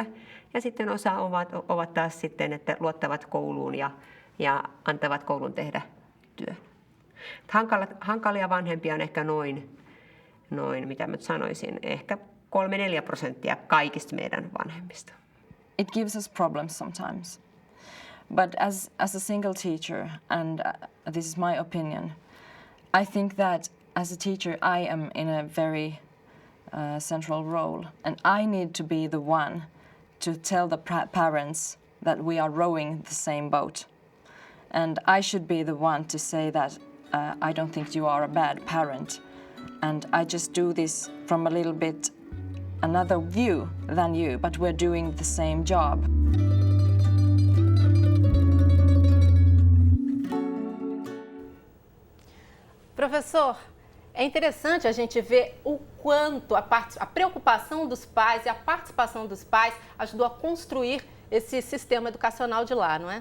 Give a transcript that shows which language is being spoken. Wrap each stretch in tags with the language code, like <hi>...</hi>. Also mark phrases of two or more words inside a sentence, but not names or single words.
<fi>Ja sitten osa ovat taas sitten, että luottavat kouluun ja antavat koulun tehdä työn. Hankalia vanhempia on ehkä noin, mitä mä sanoisin, ehkä 3-4% kaikista meidän vanhemmista.</fi> <en>It gives us problems sometimes. But as a single teacher, and this is my opinion, I think that as a teacher I am in a very central role, and I need to be the one to tell the parents that we are rowing the same boat. And I should be the one to say that I don't think you are a bad parent, and I just do this from a little bit another view than you, but we're doing the same job.</en> <pt>Professor, é interessante a gente ver o quanto a preocupação dos pais e a participação dos pais ajudou a construir esse sistema educacional de lá, não é?</pt>